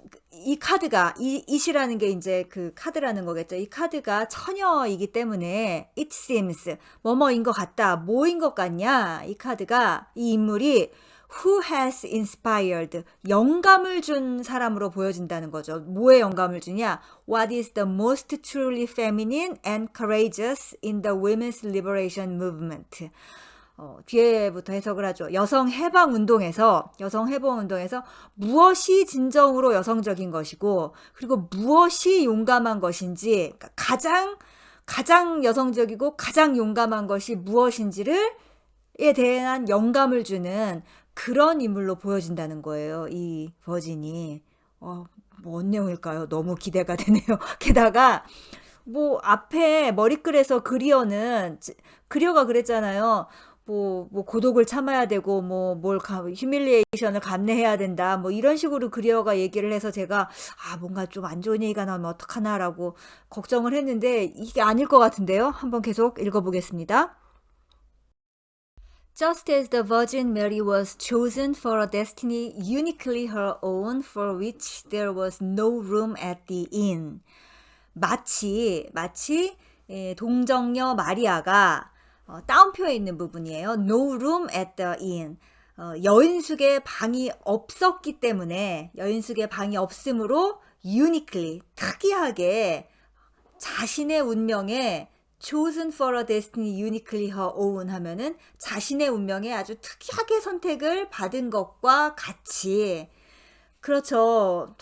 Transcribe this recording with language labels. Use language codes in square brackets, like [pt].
[ko] 이 카드가 it이라는 게 이제 그 카드라는 거겠죠. 이 카드가 처녀이기 때문에 [en] it seems [ko] 뭐뭐인 것 같다. 뭐인 것 같냐? 이 카드가 이 인물이 [en] who has inspired [ko] 영감을 준 사람으로 보여진다는 거죠. 뭐에 영감을 주냐? [en] What is the most truly feminine and courageous in the women's liberation movement? [ko] 뒤에부터 해석을 하죠. 여성 해방 운동에서 무엇이 진정으로 여성적인 것이고, 그리고 무엇이 용감한 것인지, 그러니까 가장 여성적이고 가장 용감한 것이 무엇인지를 에 대한 영감을 주는 그런 인물로 보여진다는 거예요. 이 버진이. 뭔 내용일까요? 너무 기대가 되네요. 게다가 앞에 머리글에서 그리어가 그랬잖아요. 고독을 참아야 되고, 휴밀리에이션을 감내해야 된다. 이런 식으로 그리어가 얘기를 해서 제가, 뭔가 좀 안 좋은 얘기가 나오면 어떡하나라고 걱정을 했는데, 이게 아닐 것 같은데요. 한번 계속 읽어보겠습니다. [en] Just as the Virgin Mary was chosen for a destiny uniquely her own, for which there was no room at the inn. [ko] 마치 동정녀 마리아가 다운표에 있는 부분이에요. [en] No room at the inn. [ko] 여인숙의 방이 없었기 때문에, 여인숙의 방이 없으므로 uniquely 특이하게 자신의 운명에 [en] chosen for a destiny uniquely her own [ko] 하면은 자신의 운명에 아주 특이하게 선택을 받은 것과 같이, 그렇죠.